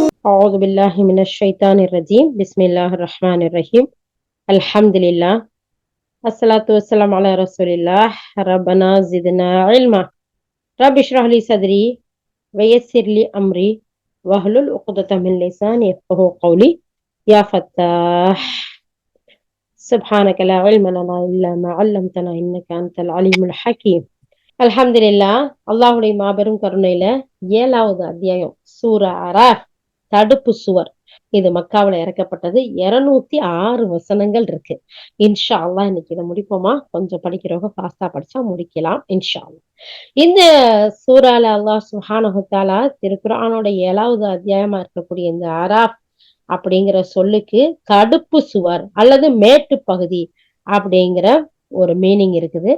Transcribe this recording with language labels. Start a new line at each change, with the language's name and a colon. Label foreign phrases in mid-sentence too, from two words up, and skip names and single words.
Arabic: أعوذ بالله من الشيطان الرجيم بسم الله الرحمن الرحيم الحمد لله الصلاة والسلام على رسول الله ربنا زدنا علما رب اشرح لي صدري ويسر لي أمري واحلل عقدة من لساني يفقهوا قولي يا فتاح سبحانك لا علم لنا إلا ما علمتنا إنك أنت العليم الحكيم அல்ஹம்துலில்லாஹ்.
Tamil: அல்லாஹுடைய மாபெரும் கருணையில 7வது அத்தியாயம் சூரா அராஃப், தடுப்பு சுவர். இது மக்காவுல இறக்கப்பட்டது. 206 வசனங்கள் இருக்கு.
Arabic: إن شاء الله
Tamil: இன்னைக்கு இதை முடிப்போமா? கொஞ்சம் படிக்கிறவங்க ஃபாஸ்டா படிச்சா முடிக்கலாம்
Arabic: إن شاء الله.
Tamil: இந்த சூறால அல்லாஹ்
Arabic: سبحانه و تعالى
Tamil: திருக்குர்ஆனோட 7வது அத்தியாயமா இருக்கக்கூடிய இந்த அராஃப் அப்படிங்கிற சொல்லுக்கு தடுப்பு சுவர் அல்லது மேட்டு பகுதி அப்படிங்கிற ஒரு மீனிங் இருக்குது.